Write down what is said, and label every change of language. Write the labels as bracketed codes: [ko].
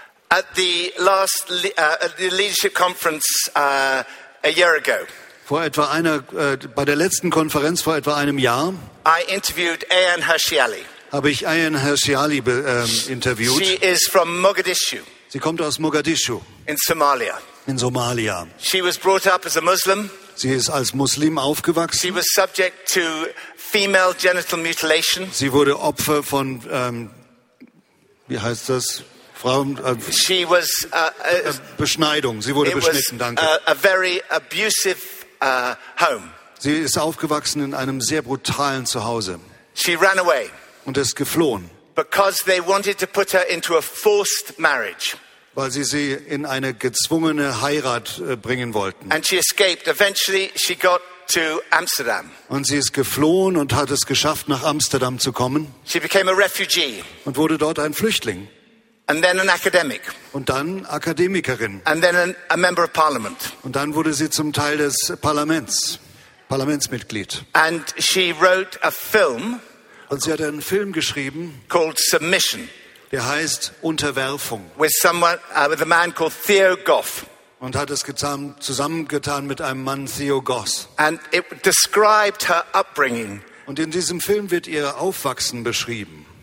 [en] At the last leadership conference a year ago. [de] Bei der letzten Konferenz vor etwa einem Jahr. [en] I interviewed Ayan Hirsialy. [de] Habe ich Ayan Hirsialy interviewt. [en] She is from Mogadishu. [de] Sie kommt aus Mogadischu. [en] In Somalia. [de] In Somalia. [en] She was brought up as a Muslim. [de] Sie ist als Muslim aufgewachsen. [en] She was subject to female genital mutilation. [de] Sie wurde Opfer von wie heißt das? Frauen, [en] she was [de] Beschneidung. Sie wurde beschnitten. danke. [en] A very abusive home. [de] Sie ist aufgewachsen in einem sehr brutalen Zuhause. [en] She ran away. [de] Und ist geflohen. [en] Because they wanted to put her into a forced marriage. [de] Weil sie sie in eine gezwungene Heirat bringen wollten. [en] And she escaped. Eventually she got to Amsterdam. [de] Und sie ist geflohen und hat es geschafft, nach Amsterdam zu kommen. [en] She became a refugee. [de] Und wurde dort ein Flüchtling. [en] And then an academic. [de] Und dann Akademikerin. [en] And then a member of parliament. [de] Und dann wurde sie zum Teil des Parlaments, Parlamentsmitglied. [en] And she wrote a film. [de] Und sie hat einen Film geschrieben. [en] Called Submission. [de] Der heißt Unterwerfung. [en] With someone, with a man called Theo Goff. [de] Und hat es zusammengetan mit einem Mann, Theo Goss. [en] And it described her upbringing. [de] Und in diesem Film wird ihr Aufwachsen beschrieben.